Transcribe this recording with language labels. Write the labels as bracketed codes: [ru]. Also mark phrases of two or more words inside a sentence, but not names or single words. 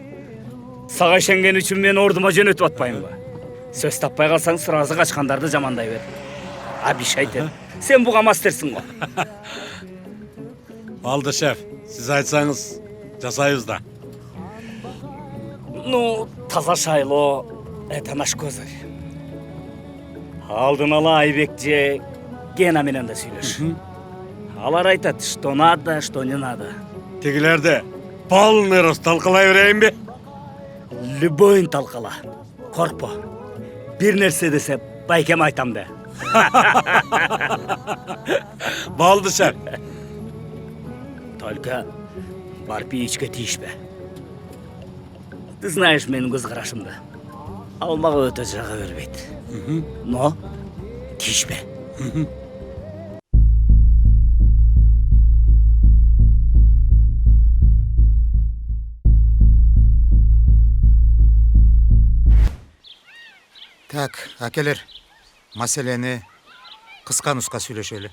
[ky] Сага ишенген үчүн мен ордума жөнөтүп атпаймынбы? Сөз таппай калсаң сразу качкандарды жамандай бер. Обещайте, сен буга мастерсиң го. Алды, шеф. Сиз айтсаңыз, жасайбыз да. Ну, таза шайлоо, [ru] это наш козырь. [ky] Алдын ала Айбек же Гена менен да сүйлөш. Алар айтат, [ru] что надо, что не надо. [ky] Тигилерди [ru] полный рост [ky] талкалай берейинби? Любойн талкала. Коркпо. Бир нерсе десе байкем айтам да. Болду, шеф. Только барып ичке тийишпе. [ru] Ты знаешь [ky] менин көз карашымды. Ал мага өтө жага бербейт. Но тийишпе. Так, акелер, маселени кыска нуска сүйлөшөлү.